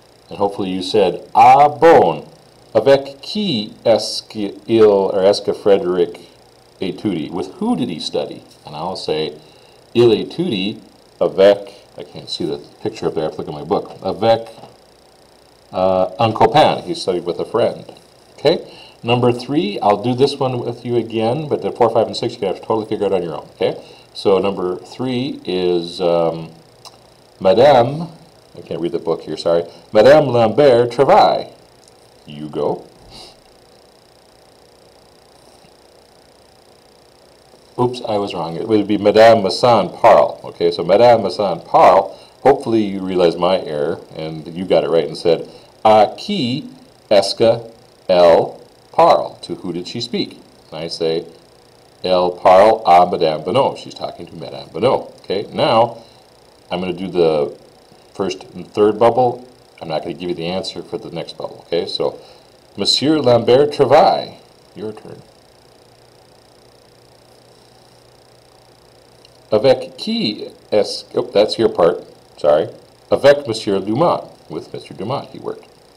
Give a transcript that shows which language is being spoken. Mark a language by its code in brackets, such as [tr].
[en] And hopefully you said [fr] ah bon. Avec qui est-ce qu'il, or est-ce que Frédéric étudie? [en] With who did he study? And I'll say, [fr] il étudie avec, [en] I can't see the picture up there, I have to look at my book, [fr] avec un copain. [en] He studied with a friend. Okay? Number 3, I'll do this one with you again, but the 4, 5, and 6 you have to totally figure it out on your own. Okay? So number 3 is Madame, I can't read the book here, sorry, [fr] Madame Lambert travaille. [en] You go. Oops, I was wrong. It would be [fr] Madame Masson parle. [en] Okay, so [fr] Madame Masson parle. [en] Hopefully you realize my error and you got it right and said, [fr] à qui est-ce que elle parle? [en] To who did she speak? [fr] And I say, elle parle à Madame Bonneau. [en] She's talking to Madame Bonneau. Okay, now I'm going to do the first and third bubble. I'm not going to give you the answer for the next bubble, okay? So, [fr] Monsieur Lambert travaille. [en] Your turn. [fr] Avec qui est-ce... [en] Oh, that's your part. Sorry. [fr] Avec Monsieur Dumont. [en] With Mr. Dumont he worked.